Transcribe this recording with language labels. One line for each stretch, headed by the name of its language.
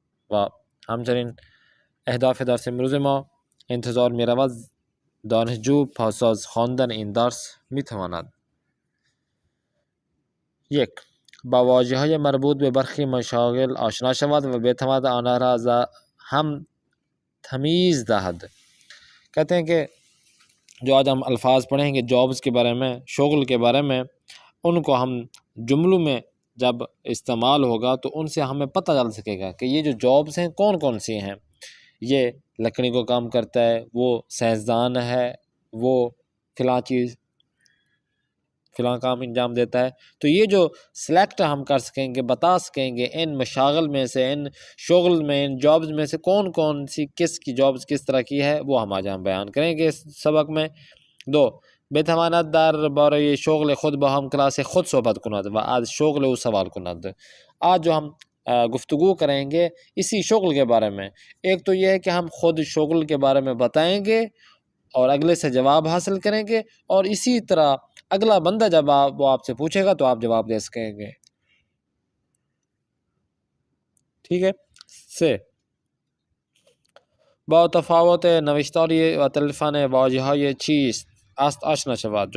Persian: و همچنین اهداف درس امروز ما: انتظار می رود دانشجو پس از خواندن این درس می تواند: 1. با واژه‌های مربوط به برخی مشاغل آشنا شود و بتواند آنها را هم تمیز دهد.
Urdu: کہتے ہیں کہ جو آج ہم الفاظ پڑھیں گے جابز کے بارے میں، شغل کے بارے میں، ان کو ہم جملوں میں جب استعمال ہوگا تو ان سے ہمیں پتہ چل سکے گا کہ یہ جو جابز ہیں کون کون سی ہیں۔ یہ لکڑی کو کام کرتا ہے، وہ سائنسدان ہے، وہ فلاں چیز فلاں کام انجام دیتا ہے۔ تو یہ جو سلیکٹ ہم کر سکیں گے، بتا سکیں گے ان مشاغل میں سے، ان شغل میں، ان جابز میں سے کون کون سی کس کی جابز کس طرح کی ہے، وہ ہم آج ہم بیان کریں گے اس سبق میں۔ 2.
Persian: بتواند درباره شغل خود با هم کلاس خود صحبت کند و از شغل او سوال کند.
Urdu: آج جو ہم گفتگو کریں گے اسی شغل کے بارے میں، ایک تو یہ ہے کہ ہم خود شغل کے بارے میں بتائیں گے اور اگلے سے جواب حاصل کریں گے، اور اسی طرح اگلا بندہ جب وہ آپ سے پوچھے گا تو آپ جواب دے سکیں گے، ٹھیک ہے؟
Persian: سے با تفاوت نوشتاری و تلفن واژه‌های چیست است آشنا شود.